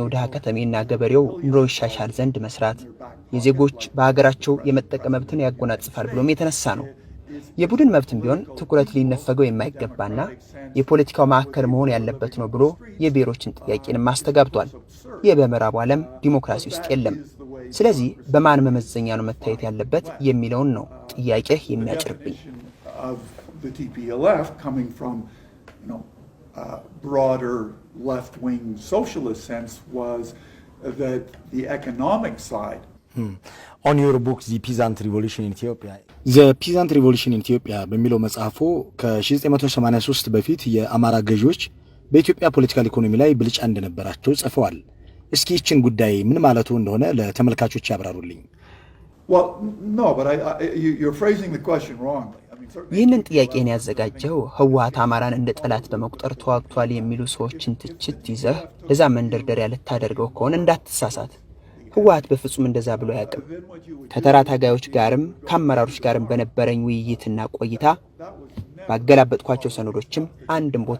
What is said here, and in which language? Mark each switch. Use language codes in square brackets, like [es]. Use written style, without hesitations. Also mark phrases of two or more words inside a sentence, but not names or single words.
[am] ድሃ ከተሜና ገበሬው ኑሮ ይሻሻል ዘንድ መስራት፣ የዜጎች በሀገራቸው የመጠቀም መብትን ያጎናጽፋል ብሎም የተነሳ ነው። የቡድን መብትም ቢሆን ትኩረት ሊነፈገው የማይገባና የፖለቲካው ማዕከል መሆን ያለበት ነው ብሎ የብሔሮችን ጥያቄን ማስተጋብቷል። ይህ በምዕራቡ ዓለም ዲሞክራሲ ውስጥ የለም። ስለዚህ በማን መመዘኛ ነው መታየት ያለበት የሚለውን ነው ጥያቄ የሚያጭርብኝ። [en] broader left-wing socialist sense was that the economic side. On your book, The Peasant Revolution in Ethiopia. [am] The Peasant Revolution in Ethiopia በሚለው መጽሐፎ ከ1983 በፊት የአማራ ገዢዎች በኢትዮጵያ [en] political economy [am] ላይ ብልጫ እንደነበራቸው ጽፈዋል። እስኪ ይህችን ጉዳይ ምን ማለቱ እንደሆነ ለተመልካቾች ያብራሩልኝ። [en] Well, no, but you're phrasing the question wrongly. [am] ይህንን ጥያቄን ያዘጋጀው ህወሓት አማራን እንደ ጠላት በመቁጠር ተዋግቷል የሚሉ ሰዎችን ትችት ይዘህ ለዛ መንደርደሪያ ልታደርገው ከሆነ እንዳትሳሳት። ህወሓት በፍጹም እንደዛ ብሎ አያውቅም። ከተራ ታጋዮች ጋርም ከአመራሮች ጋርም በነበረኝ ውይይትና ቆይታ ባገላበጥኳቸው ሰነዶችም አንድም ቦታ